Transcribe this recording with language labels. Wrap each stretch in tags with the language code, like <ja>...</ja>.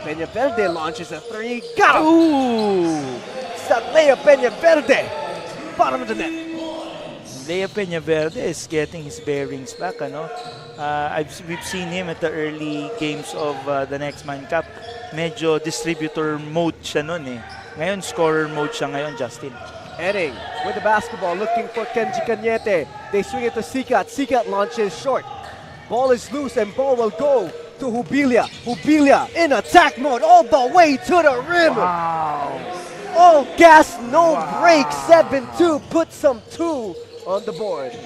<en>Peña Verde launches a three. Got him! Ooh! Lea Peña Verde, bottom of the net. Lea Peña Verde is getting his bearings back, we've seen him at the early games of the Next Man Cup.</en> <tl>Medyo distributor mode siya nun eh. Ngayon, scorer mode siya ngayon, Justin.</tl> <en>Edding with the basketball, looking for Kenji Cañete. They swing it to Sikat. Sikat launches short. Ball is loose and ball will go to Hubilia. Hubilia in attack mode all the way to the rim. Wow. All gas, no break. 7-2 puts some 2 on the board.</en>